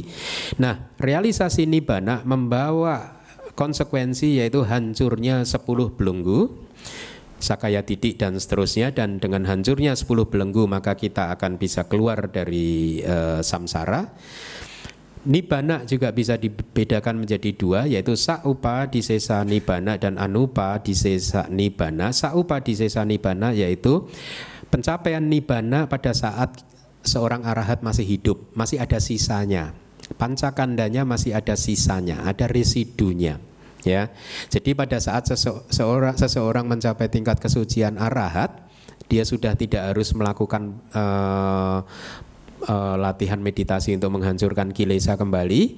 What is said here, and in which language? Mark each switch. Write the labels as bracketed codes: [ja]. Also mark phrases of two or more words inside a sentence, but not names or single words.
[id] Nah, realisasi nibbana membawa konsekuensi yaitu hancurnya 10 belenggu, [pi] sakaya didik [id] dan seterusnya, dan dengan hancurnya 10 belenggu maka kita akan bisa keluar dari samsara. Nibbana juga bisa dibedakan menjadi dua, yaitu [pi] saupa disesa nibbana [id] dan [pi] anupa disesa nibbana. Saupa disesa nibbana [id] yaitu Pencapaian nibbana pada saat seorang arahat masih hidup, masih ada sisanya. Pancakandanya masih ada sisanya, ada residunya. Ya, jadi pada saat seseorang mencapai tingkat kesucian arahat, dia sudah tidak harus melakukan latihan meditasi untuk menghancurkan kilesa kembali.